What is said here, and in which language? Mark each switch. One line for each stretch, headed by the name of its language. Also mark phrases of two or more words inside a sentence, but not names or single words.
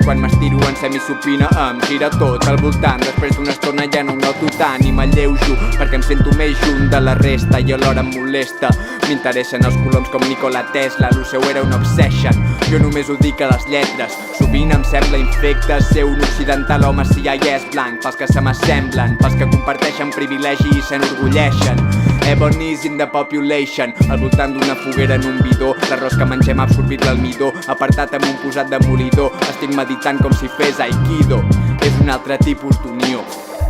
Catalan: Quan m'estiro en semisupina em gira tot al voltant, després d'una estona ja no ho noto tant i m'alleujo perquè em sento més junt de la resta i alhora em molesta. M'interessen els coloms com Nikola Tesla, lo seu era un obsession. Jo només ho dic a les lletres, sovint em sembla infecte ser un occidental home si ja hi és blanc, pels que se m'assemblen, pels que comparteixen privilegi i s'enorgulleixen.
English: Ebony's in the population,
Catalan: al voltant d'una foguera en un bidó, l'arròs que mengem ha absorbit l'almidó, apartat amb un posat demolidor, estic meditant com si fes aikido. És un altre tipus d'unió.